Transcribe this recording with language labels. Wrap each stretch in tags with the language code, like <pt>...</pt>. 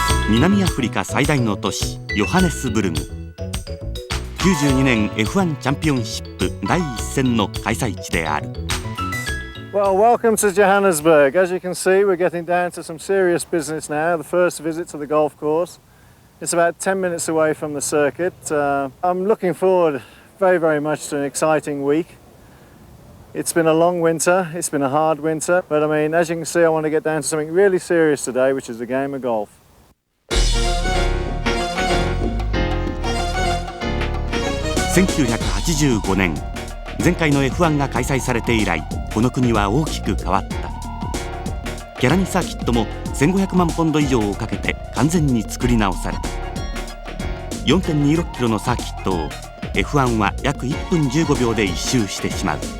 <ja>南アフリカ最大の都市ヨハネスブルグ。92年 F1 チャンピオンシップ第一戦の開催地である。</ja> <en>Well, welcome to Johannesburg. As you can see, we're getting down to some serious business now. The first visit to the golf course. It's about 10 minutes away from the circuit. I'm looking forward very, very much to an exciting week. It's been a long winter. It's been a hard winter. But I mean, as you can see, I want to get down to something really serious today, which is the game of golf.</en> <ja>1985年、前回の F1 が開催されて以来、この国は大きく変わった。ギャラニーサーキットも 1500万ポンド以上をかけて完全に作り直され、4.26 キロのサーキットを F1 は約1分15秒で一周してしまう。</ja>